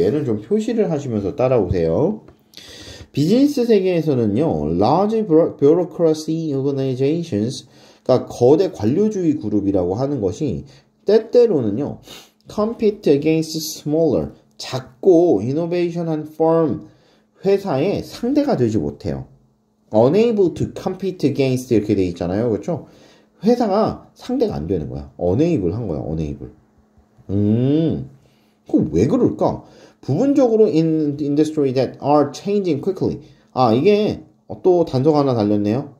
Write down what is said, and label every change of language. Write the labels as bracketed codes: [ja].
[ko] 얘는 좀 표시를 하시면서 따라오세요. 비즈니스 세계에서는요, [en] large bureaucracy organizations, [ko] 그러니까 거대 관료주의 그룹이라고 하는 것이 때때로는요, [en] compete against smaller, [ko] 작고 innovation한 firm, 회사의 상대가 되지 못해요. [en] unable to compete against [ko] 이렇게 돼 있잖아요. 그렇죠? 회사가 상대가 안 되는 거야. unable 한 거야. unable. 그럼 왜 그럴까? 부분적으로 [en] in the industry that are changing quickly. [ko] 이게 또 단서가 하나 달렸네요.